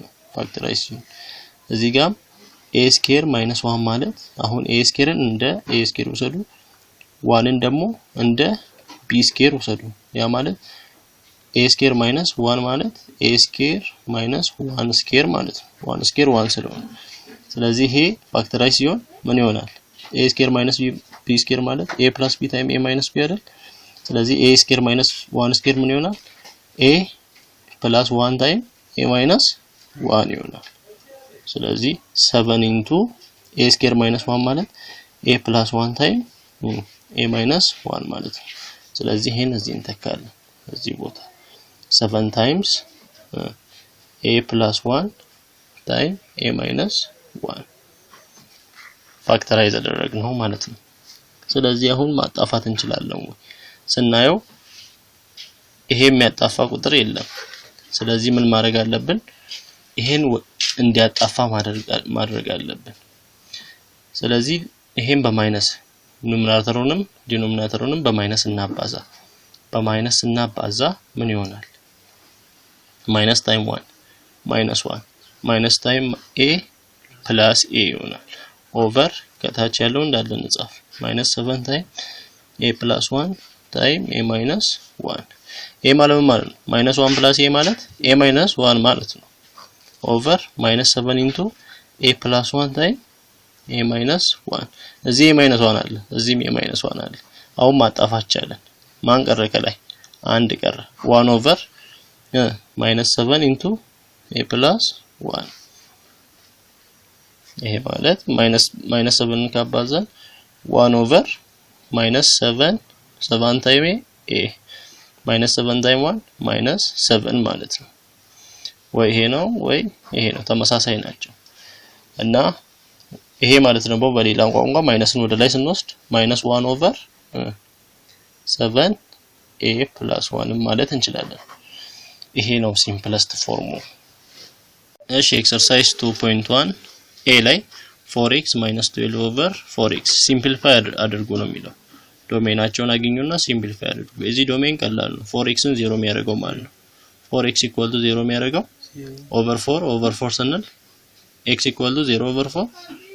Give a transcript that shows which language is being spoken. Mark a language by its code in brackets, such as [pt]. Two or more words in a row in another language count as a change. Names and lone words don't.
[am] ነው ፋክተራይዝ እዚህ ጋር a ስኩዌር - 1 ማለት አሁን a ስኩዌርን እንደ a ስኩዌር ወሰዱ 1ን ደግሞ እንደ b ስኩዌር ወሰዱ ያ ማለት a ስኩዌር - 1 ማለት a ስኩዌር - 1 ስኩዌር ማለት ነው 1 ስኩዌር 1 ስለሆነ ስለዚህ ይሄ ፋክተራይዝ ሲሆን ምን ይሆናል a ስኩዌር - b ስኩዌር ማለት a + b ታይም a - b አይደል ስለዚህ a ስኩዌር ማይነስ 1 ስኩዌር ምን ይሆናል a + 1 ታይም a ማይነስ 1 ይሆናል ስለዚህ 7 into a ስኩዌር ማይነስ 1 ማለት a + 1 ታይም a ማይነስ 1 ማለት ነው ስለዚህ ይሄን እዚህ እንተካለን እዚህ ቦታ 7 times a + 1 ታይም a ማይነስ 1 ፋክተራይዝ አደረግነው ማለት ነው ስለዚህ አሁን ማጣፋት እንችላለን ስናየው ይሄ የሚያጣፋ ቁጥር የለም ስለዚህ ምን ማድረግ አለብን ይሄን እንዲያጣፋ ማድረግ አለብን ስለዚህ ይሄን በማይነስ ኑሜራተሩንም ዲኖሚናተሩንም በማይነስ እናባዛ በማይነስ እናባዛ ምን ይሆናል [en] minus time 1 minus 1 minus time a plus a [am] ይሆናል over ከታች ያለው እንዳለ እንጻፍ [en] minus 7 time a plus 1 time a minus 1 [am] a ማለት ማለት ነው [en] minus 1 plus a [am] ማለት [en] a minus 1 [am] ማለት ነው [en] over minus 7 into a plus 1 time a minus 1 [am] እዚህ [en] a minus 1 [am] አለ እዚህም [en] a minus 1 [am] አለ አሁን ማጣፋት ይቻላል ማን ቀረ ከላይ አንድ ቀረ [en] 1 over minus 7 into a plus 1 [am] ይሄ ማለት minus 7 ካባዛን [en] 1 over minus 7 time a minus 7 time 1 minus 7 [am] ማለት ነው ወይ ይሄ ነው ወይ ይሄ ነው ተመሳሳይ ናቸው እና ይሄ ማለት ነው በሌላ ቋንቋ ማይነስን ወደ ላይ ስንወስድ [en] minus 1 over 7 a plus 1 [am] ማለት እንችላለን ይሄ ነው [en] simplest form [am] እሺ ኤክሰርሳይዝ 2.1 a ላይ 4x - 12 over 4x ሲምፕሊፋይ አድርጉ ነው የሚለው ዶሜናቸውን አግኙና ሲምፕሊፋይ አድርጉ እዚህ ዶሜን ቀላል ነው 4xን 0 የሚያደርገው ማለት ነው 4x = 0 የሚያደርገው over 4 ስንል x = 0 over 4